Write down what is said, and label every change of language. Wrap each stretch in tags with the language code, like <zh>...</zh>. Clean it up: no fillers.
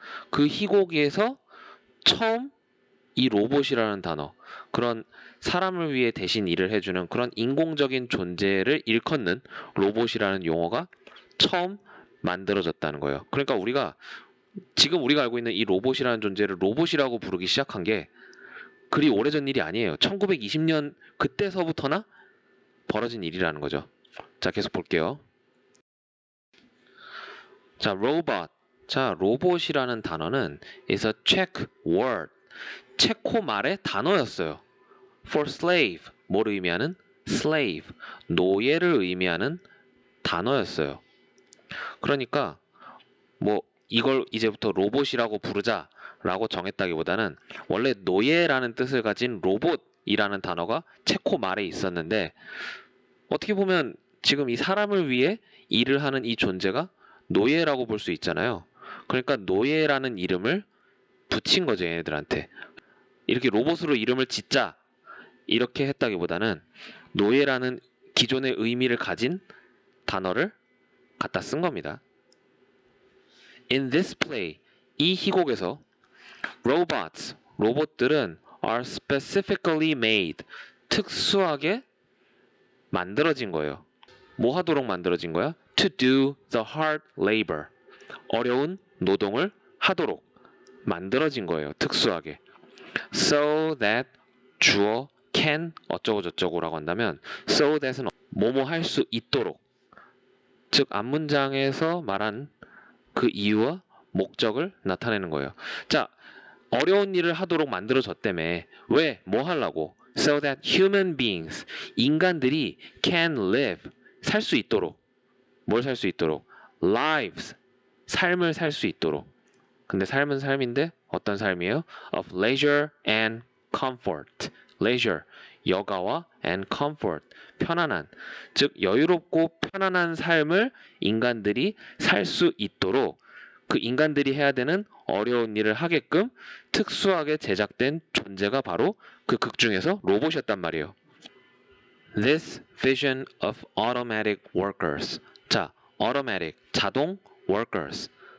<ko>그 희곡에서 처음 이 로봇이라는 단어 그런 사람을 위해 대신 일을 해주는 그런 인공적인 존재를 일컫는 로봇이라는 용어가 처음 만들어졌다는 거예요. 그러니까 우리가 지금 우리가 알고 있는 이 로봇이라는 존재를 로봇이라고 부르기 시작한 게 그리 오래전 일이 아니에요. 1920년 그때서부터나 벌어진 일이라는 거죠. 자, 계속 볼게요. 자, robot.</ko> <en>자,</en> <ko>로봇이라는 단어는</ko> <en>is a Czech word.</en> <ko>체코 말의 단어였어요.</ko> <en>for slave.</en> <ko>뭘 의미하는? slave. 노예를 의미하는 단어였어요. 그러니까 뭐 이걸 이제부터 로봇이라고 부르자라고 정했다기보다는 원래 노예라는 뜻을 가진 로봇이라는 단어가 체코 말에 있었는데 어떻게 보면 지금 이 사람을 위해 일을 하는 이 존재가 노예라고 볼 수 있잖아요. 그러니까 노예라는 이름을 붙인 거죠, 얘네들한테. 이렇게 로봇으로 이름을 짓자 이렇게 했다기보다는 노예라는 기존의 의미를 가진 단어를 갖다 쓴 겁니다.</ko> <en>In this play,</en> <ko>이 희곡에서</ko> <en>robots,</en> <ko>로봇들은</ko> <en>are specifically made,</en> <ko>특수하게 만들어진 거예요. 뭐 하도록 만들어진 거야?</ko> <en>To do the hard labor,</en> <ko>어려운 노동을 하도록 만들어진 거예요. 특수하게. So that 주어 can 어쩌고 저쩌고라고 한다면 so that은 뭐뭐 할 수 있도록 즉 앞문장에서 말한 그 이유와 목적을 나타내는 거예요. 자, 어려운 일을 하도록 만들어졌다며. 왜? 뭐 하려고?</ko> <en>So that human beings,</en> <ko>인간들이</ko> <en>can live,</en> <ko>살 수 있도록. 뭘 살 수 있도록? lives, 삶을 살 수 있도록. 근데 삶은 삶인데 어떤 삶이에요?</ko> <en>of leisure and comfort. leisure,</en> <ko>여가와</ko> <en>and comfort,</en> <ko>편안한. 즉 여유롭고 편안한 삶을 인간들이 살 수 있도록 그 인간들이 해야 되는 어려운 일을 하게끔 특수하게 제작된 존재가 바로 그 극 중에서 로봇이었단 말이에요.</ko> <en>This vision of automatic workers. 자, automatic, 자동 workers.</en>